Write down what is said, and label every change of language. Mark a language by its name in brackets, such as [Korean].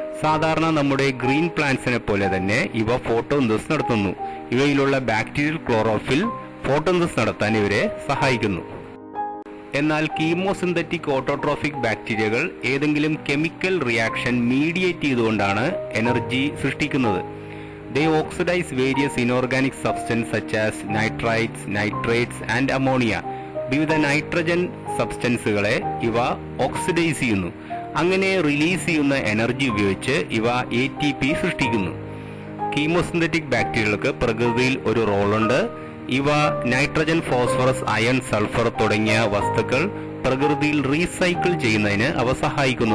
[Malayalam] സാധാരണ നമ്മുടെ ഗ്രീൻ പ്ലാന്റ്സിനെ പോലെ തന്നെ ഇവ ഫോട്ടോസിന്തസിസ് നടത്തുന്നു. ഇവയിലുള്ള ബാക്ടീരിയൽ ക്ലോറോഫിൽ ഫോട്ടോസിന്തസിസ് നടത്താൻ ഇവരെ സഹായിക്കുന്നു. എന്നാൽ കീമോസിന്തറ്റിക് ഓട്ടോട്രോഫിക് ബാക്ടീരിയകൾ ഏതെങ്കിലും കെമിക്കൽ റിയാക്ഷൻ മീഡിയേറ്റ് ചെയ്തുകൊണ്ടാണ് എനർജി സൃഷ്ടിക്കുന്നത്. [English] They oxidize various inorganic substances such as nitrites, nitrates and ammonia. [Malayalam] വിവിധ നൈട്രജൻ സബ്സ്റ്റൻസുകളെ ഇവ ഓക്സിഡൈസ് ചെയ്യുന്നു. അങ്ങനെ റിലീസ് ചെയ്യുന്ന എനർജി ഉപയോഗിച്ച് ഇവ ATP സൃഷ്ടിക്കുന്നു. കീമോസിന്തറ്റിക് ബാക്ടീരിയകൾക്ക് പ്രകൃതിയിൽ ഒരു റോളുണ്ട്. ഇവ നൈട്രജൻ, ഫോസ്ഫറസ്, അയൺ, സൾഫർ തുടങ്ങിയ വസ്തുക്കൾ പ്രകൃതിയിൽ റീസൈക്കിൾ ചെയ്യുന്നതിന് അവ സഹായിക്കുന്നു.